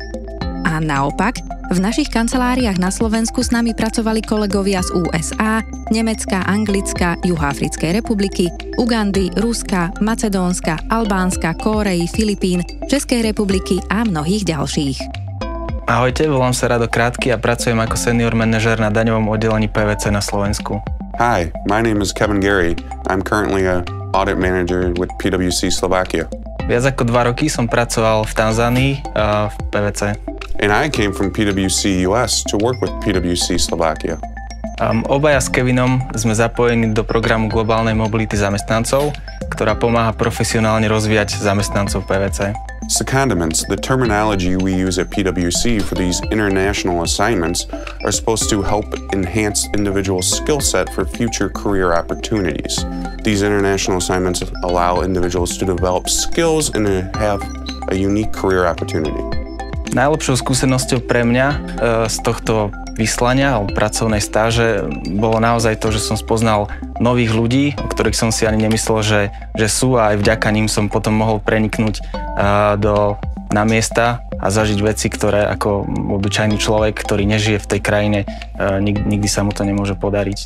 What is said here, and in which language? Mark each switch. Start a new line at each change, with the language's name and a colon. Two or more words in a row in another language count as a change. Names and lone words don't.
Slovak: A naopak, v našich kanceláriách na Slovensku s nami pracovali kolegovia z USA, Nemecka, Anglicka, Juhoafrickej republiky, Ugandy, Ruska, Macedónska, Albánska, Kórey, Filipín, Českej republiky a mnohých ďalších. Ahojte, volám sa Rado Krátky a pracujem ako senior manažer na daňovom oddelení PwC na Slovensku.
English: Hi, my name is Kevin Gary. I'm currently an audit manager with PwC Slovakia.
Slovak: Viac ako 2 roky som pracoval v Tanzánii v PwC.
English: And I came from PwC US to work with PwC Slovakia.
Slovak: Obaja s Kevinom sme zapojení do programu globálnej mobility zamestnancov, ktorá pomáha profesionálne rozvíjať zamestnancov PwC.
English: Secondments, the terminology we use at PwC for these international assignments, are supposed to help enhance individuals' skill set for future career opportunities. These international assignments allow individuals to develop skills and to have a unique career opportunity.
Slovak: Najlepšou skúsenosťou pre mňa z tohto vyslania alebo pracovnej stáže bolo naozaj to, že som spoznal nových ľudí, o ktorých som si ani nemyslel, že sú, a aj vďaka ním som potom mohol preniknúť na miesta a zažiť veci, ktoré ako obyčajný človek, ktorý nežije v tej krajine, nikdy sa mu to nemôže podariť.